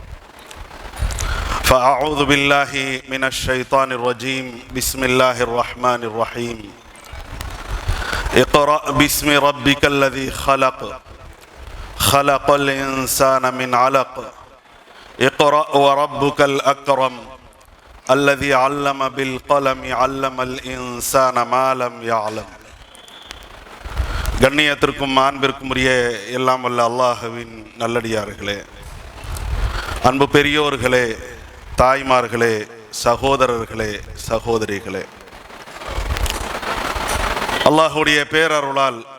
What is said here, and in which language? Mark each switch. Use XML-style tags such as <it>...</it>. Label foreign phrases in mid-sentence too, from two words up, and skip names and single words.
<ar>فأعوذ بالله من الشيطان الرجيم بسم الله الرحمن الرحيم اقرأ باسم ربك الذي خلق خلق الإنسان من علق اقرأ وربك الأكرم الذي علم بالقلم علم الإنسان ما لم يعلم.</ar> <ta>கண்ணியத்திற்கும் அன்பிற்கும் உரிய எல்லாம் வல்ல அல்லாஹ்வின் நல்லடியார்களே, அன்பு பெரியோர்களே, தாய்மார்களே, சகோதரர்களே, சகோதரிகளே, அல்லாஹ்வுடைய பேரருளால்</ta>